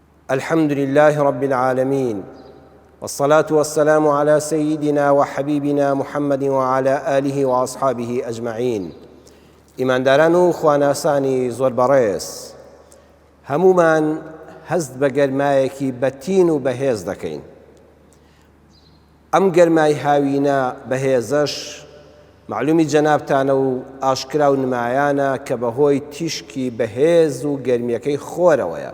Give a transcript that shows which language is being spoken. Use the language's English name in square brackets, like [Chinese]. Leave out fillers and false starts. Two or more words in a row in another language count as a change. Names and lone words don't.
[Arabic] الحمد لله رب العالمين، والصلاة والسلام على سيدنا وحبيبنا محمد وعلى آله وأصحابه أجمعين. [Central Kurdish] إيمان دارانو خواناساني زور بريس همومان هەست بە گەرمایەکی بەتین و بەهێز دەکەین. ئەم گەرمای هاوینە بەهێزەش معلومی جەنابتانە و ئاشکرا و نمایانە کە بەهۆی تیشکی بەهێز و گەرمیەکەی خۆرەوەیە.